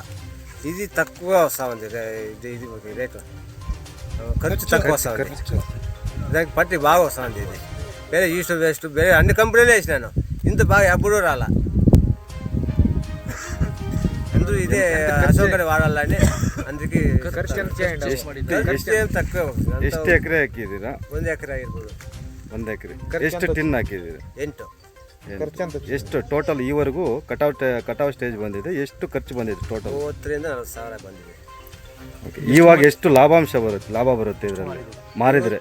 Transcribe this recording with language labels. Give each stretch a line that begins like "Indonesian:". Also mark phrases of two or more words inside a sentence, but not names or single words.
Telugu: ఇది తక్కువగా వస్తూ ఉంది. ఇది రేటు ఖర్చు తక్కువ వస్తూ ఉంది. దానికి పట్టి బాగా వస్తూ ఉంది. ఇది వేరే ఈస్ట్ వెస్ట్ వేరే అన్ని కంపెనీలు వేసినాను, ఇంత బాగా ఎప్పుడూ రాలా. అందరూ ఇదే అశోకని వాడాలని అందుకే ತಕ್ಕವ.
Kannada: ಎಷ್ಟು ಎಕರೆ ಹಾಕಿದ್ದೀರಾ? 1 ಎಕರೆ ಆಗಿರ್ಬೋದು. 1 ಎಕರೆ. ಎಷ್ಟು ಟಿನ್ ಹಾಕಿದ್ದೀರಾ? 8. ಎಷ್ಟು ಟೋಟಲ್ ಈವರೆಗೂ ಕಟಾವ್ ಸ್ಟೇಜ್ ಬಂದಿದೆ? ಎಷ್ಟು ಖರ್ಚು ಬಂದಿದೆ ಟೋಟಲ್? 30 ರಿಂದ 40 ಸಾವಿರ ಬಂದಿದೆ. ಇವಾಗ ಎಷ್ಟು ಲಾಭ ಬರುತ್ತೆ ಇದರಲ್ಲಿ ಮಾರಿದ್ರೆ?